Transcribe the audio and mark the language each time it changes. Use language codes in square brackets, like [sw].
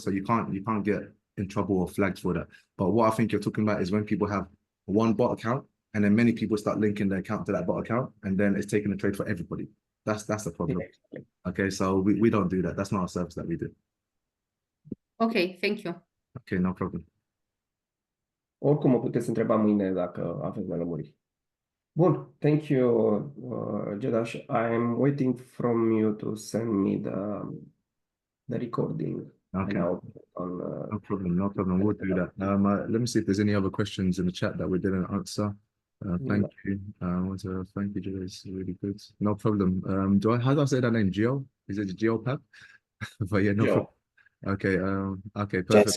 [en] So you can't get in trouble or flagged for that. But what I think you're talking about is when people have one bot account and then many people start linking their account to that bot account and then it's taking a trade for everybody. That's the problem. Okay, so we don't do that. That's not our service that we do. Okay, thank you. Okay, no problem. [ro] Oricum o puteți întreba mâine dacă aveți de lămuriri. Bun, [en] thank you, Jadash. I'm waiting from you to send me the recording. Okay. Now on, No problem, no problem. We'll do that. Let me see if there's any other questions in the chat that we didn't answer. Thank you. Thank you, Joe. It's really good. No problem. How do I say that name? Geo? Is it Geopad? But yeah, no problem. Okay. Okay. Perfect.